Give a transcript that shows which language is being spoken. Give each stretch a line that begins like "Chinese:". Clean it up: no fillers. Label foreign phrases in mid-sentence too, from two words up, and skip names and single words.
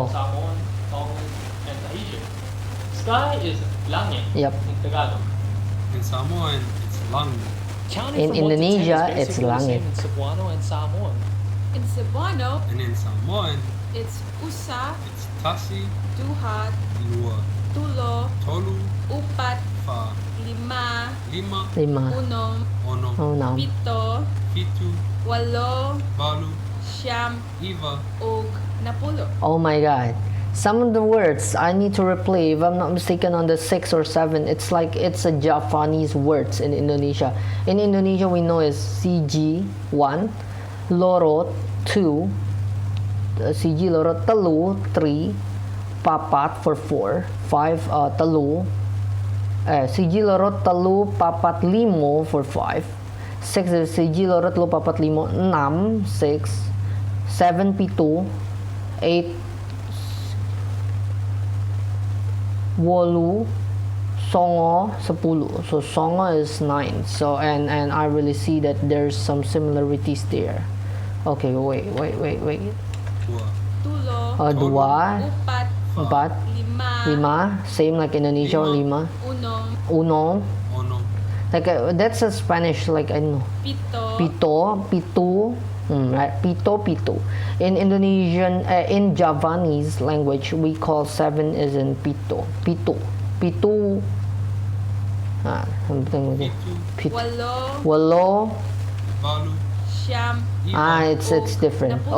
English: in Samoan, Tongan, and Tahitian. Sky is langit Yep. in Tagalog. In Samoan, it's lang. Counting In from 1 to 10 is Indonesia, it's basically the langit. same in Cebuano and Samoan. In Cebuano, And in Samoan, it's usa, it's tasi, duhat, lua, tulo, tolu, upat, fa, lima, lima, 5. unom, ono, Oh, no. pito, fitu, walo, balu, siyam, iva.
Cebuano: ug napulo.
English: Oh my god. Some of the words I need to replay, if I'm not mistaken, on the 6 or 7. It's like it's a Japanese words in Indonesia. In Indonesia, we know is CG 1,
Javanese: loro 2, CG loro telu 3, papat for 4, 5 telu, CG loro telu papat limo for 5, 6 is CG loro telu papat limo 6, 6, 7 pito, 8 wolu, songo, 10.
English: So songo is 9. So and I really see that there's some similarities there. Okay, wait. Dua, Tulo, Dua, upat, 4, lima, 5, same like Indonesia, 5. unom, Uno, ono, Like that's a Spanish, like I know. Pito. Pito, pitu, right? Pito, pitu. In Indonesian, in Javanese language, we call 7 is in pito,
Javanese: pitu, pitu.
English: Something like that. Itu, Pitu. Walo. Walo. Balu, Siyam. It's different. Napulo.